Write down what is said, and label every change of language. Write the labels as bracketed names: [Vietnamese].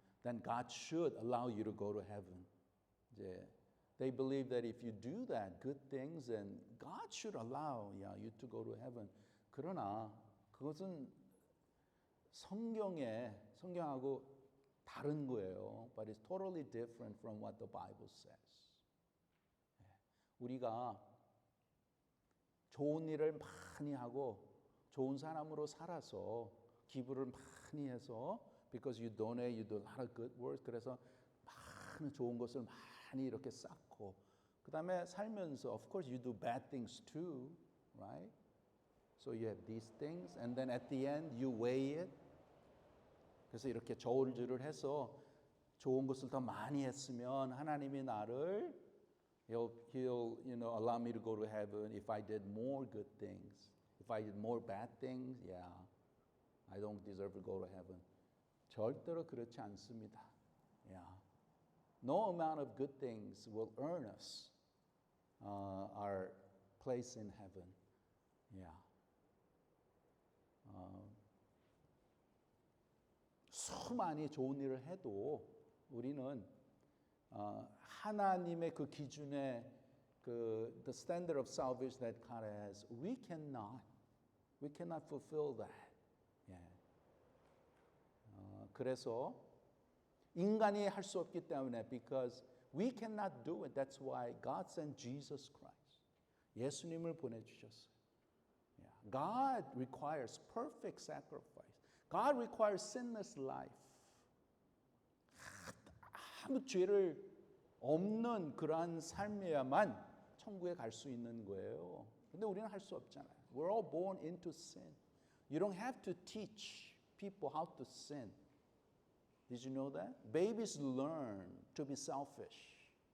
[English] Then God should allow you to go to heaven. Yeah. They believe that if you do that, good things, then God should allow you to go to heaven. [Korean] 그러나 그것은 성경하고 다른 거예요. [English] But it's totally different from what the Bible says. [Korean] 우리가 좋은 일을 많이 하고 좋은 사람으로 살아서 기부를 많이 해서 [English] because you donate, you do a lot of good work. [Korean] 그래서 많은 좋은 것을 많이 이렇게 쌓고 그 다음에 살면서 [English] of course you do bad things too, right? So you have these things and then at the end you weigh it. [Korean] 그래서 이렇게 저울질을 해서 좋은 것을 더 많이 했으면 하나님이 나를 [English] He'll you know, allow me to go to heaven if I did more good things. If I did more bad things, yeah, I don't deserve to go to heaven. [Korean] 절대로 그렇지 않습니다. [English] Yeah. No amount of good things will earn us our place in heaven. Yeah. [Korean] 수많이 좋은 일을 해도 우리는 하나님의 그 기준에 [English] the standard of salvation that God has, we cannot fulfill that. Yeah. [Korean] 그래서 인간이 할 수 없기 때문에 [English] because we cannot do it. That's why God sent Jesus Christ. [Korean] 예수님을 보내주셨어요. [English] Yeah. God requires perfect sacrifice. God requires sinless life. [Korean] 아무 죄를 없는 그러한 삶이야만 천국에 갈 수 있는 거예요. 근데 우리는 할 수 없잖아요. [English] We're all born into sin. You don't have to teach people how to sin. Did you know that? Babies learn to be selfish.